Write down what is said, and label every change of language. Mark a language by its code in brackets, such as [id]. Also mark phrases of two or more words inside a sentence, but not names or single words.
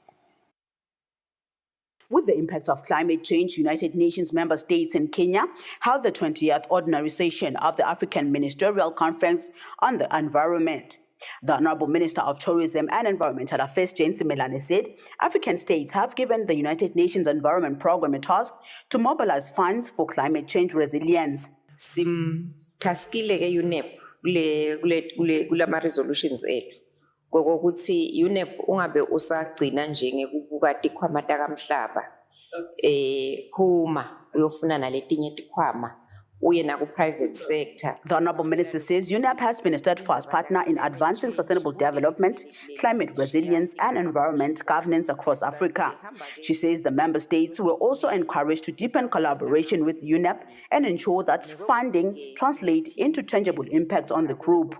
[en] With the impacts of climate change, United Nations member states in Kenya held the 20th ordinary session of the African Ministerial Conference on the Environment. The Honourable Minister of Tourism and Environmental Affairs, Jane Tsimelane, said African states have given the United Nations Environment Programme a task to mobilize funds for climate change resilience. [ss] Taskile ke UNEP kulama resolutions ethu. Kokuthi UNEP ungabe usagcina nje ngekubuka tikhwama takamhlaba phuma uyofuna naletinye tikhwama uye na ku [en] private sector. The Honourable Minister says UNEP has been a steadfast partner in advancing sustainable development, climate resilience and environment governance across Africa. She says the member states were also encouraged to deepen collaboration with UNEP and ensure that funding translates into tangible impacts on the group.